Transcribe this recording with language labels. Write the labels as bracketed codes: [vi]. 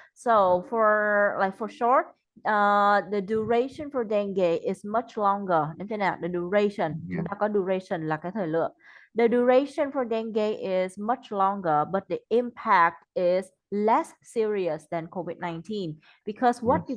[en] So for short, the duration for dengue is much longer. [vi] Đến thế nào? [en] The duration. [vi] Chúng [en] Yeah, [vi] ta có duration là cái thời lượng. [en] The duration for dengue is much longer, but the impact is less serious than COVID-19 because what you